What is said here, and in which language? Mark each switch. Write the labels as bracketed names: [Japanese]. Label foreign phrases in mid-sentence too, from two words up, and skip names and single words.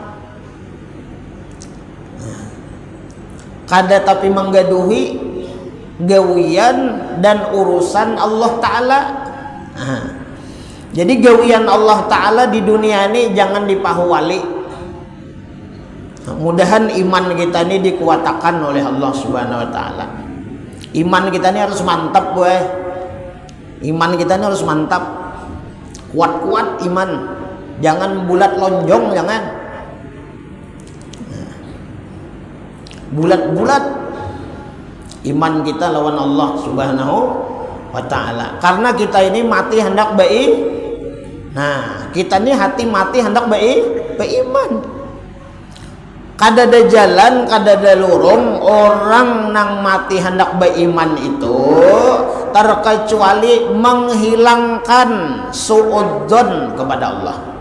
[Banjar] Kada tapi menggaduhi gawian dan urusan Allah Ta'ala. Jadi gawian Allah Ta'ala di dunia ini jangan dipahuwali. [Indonesian] Mudahan iman kita ini dikuatakan oleh Allah [Arabic] سبحانه وتعالى. [Indonesian] Iman kita ini harus mantap boy. Iman kita ini harus mantap. Kuat-kuat iman. Jangan bulat lonjong, jangan. [Banjar] Bulat-bulat iman kita lawan Allah [Arabic] سبحانه وتعالى. [Indonesian] Karena kita ini mati hendak baik. Nah kita ini hati mati hendak baik beriman. [Banjar] Kada ada jalan, kada ada lurung orang nang mati hendak beriman itu terkecuali menghilangkan suudzon kepada Allah.